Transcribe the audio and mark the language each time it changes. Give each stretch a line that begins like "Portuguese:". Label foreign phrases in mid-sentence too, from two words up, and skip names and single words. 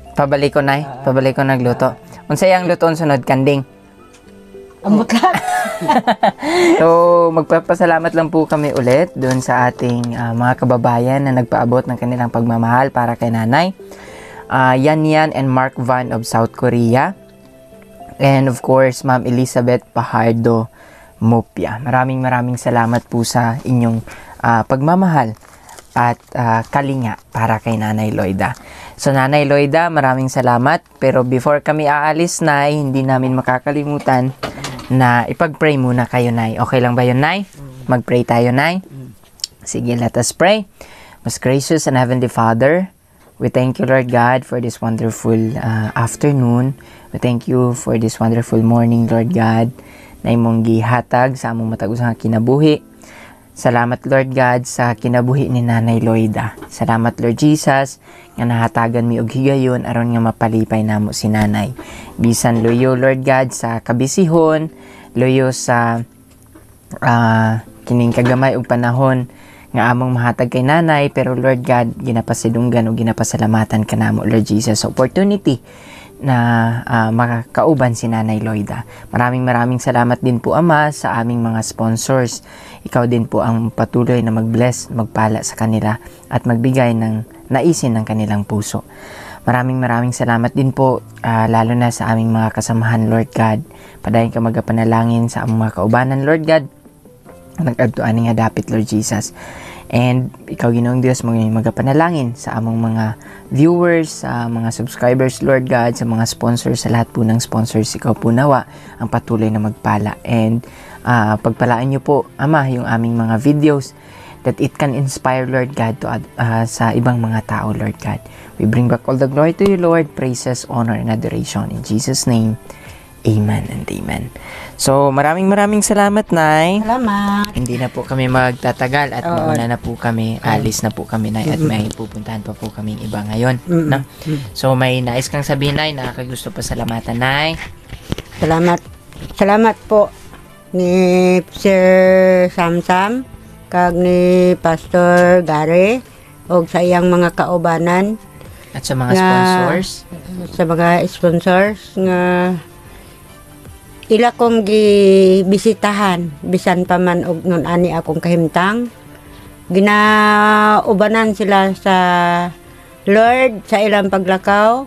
Cebuano: Pabalik ko, Nay. Pabalik ko nagluto. Unsay ang luto sunod? Kanding. Amot lang.
Filipino: So, magpapasalamat lang po kami ulit doon sa ating mga kababayan na nagpaabot ng kanilang pagmamahal para kay Nanay.
English: Yan and Mark Van of South Korea. And of course, Ma'am Elizabeth Pajardo Mupia.
Filipino: Maraming salamat po sa inyong pagmamahal at kalinga para kay Nanay Lloyda. So, Nanay Lloyda, maraming salamat. Pero before kami aalis, Nay, hindi namin makakalimutan na ipag-pray muna kayo, Nay. Okay lang ba yun, Nay? Mag-pray tayo, Nay. Sige,
English: let us pray. Most gracious and heavenly Father, we thank you, Lord God, for this wonderful afternoon. We thank you for this wonderful morning, Lord God,
Cebuano: na imong gihatag sa among matag-usang kinabuhi. Salamat, Lord God, sa kinabuhi ni Nanay Lloyda. Salamat, Lord Jesus, nga nahatagan mi og higayon aron nga mapalipay namo si Nanay. Bisan loyo, Lord God, sa kabisihon, loyo sa kining kagamay og panahon nga among mahatag kay Nanay, pero Lord God, ginapasidunggan o ginapasalamatan ka namo, Lord Jesus, sa opportunity na makakauban si Nanay Lloyda.
Filipino: Maraming salamat din po, Ama, sa aming mga sponsors. Ikaw din po ang patuloy na mag-bless, magpala sa kanila at magbigay ng naisin ng kanilang puso. Maraming salamat din po, lalo na sa aming mga kasamahan, Lord God.
Cebuano: Padayon ka magapanalangin sa among mga kaubanan, Lord God. Nag-adtuan nga dapit, Lord Jesus. And ikaw, Ginoong Diyos, magapanalangin sa among mga viewers, sa mga subscribers,
English: Lord God,
Filipino: sa mga sponsors, sa lahat po ng sponsors, ikaw po nawa ang patuloy na magpala. And pagpalaan niyo po, Ama, yung aming mga videos
English: that it can inspire,
Filipino: Lord God, to, sa ibang mga tao, Lord God.
English: We bring back all the glory to you, Lord, praises, honor, and adoration. In Jesus' name, amen and amen. So,
Filipino: maraming salamat, Nay. Salamat. Hindi na po kami magtatagal at mauna na po kami, alis na po kami, Nay, at may pupuntahan pa po kaming iba ngayon. No? So, may nais kang sabihin, Nay, nakakagusto pa salamatan, Nay.
Cebuano: Salamat po ni Sir Samsam kag ni Pastor Gary og sa iyang mga kaubanan
Filipino: at sa mga sponsors.
Cebuano: Sa mga sponsors nga ila kong gibisitahan bisan pa man og ngon ani akong kahimtang, ginaubanan sila sa Lord sa ilang paglakaw.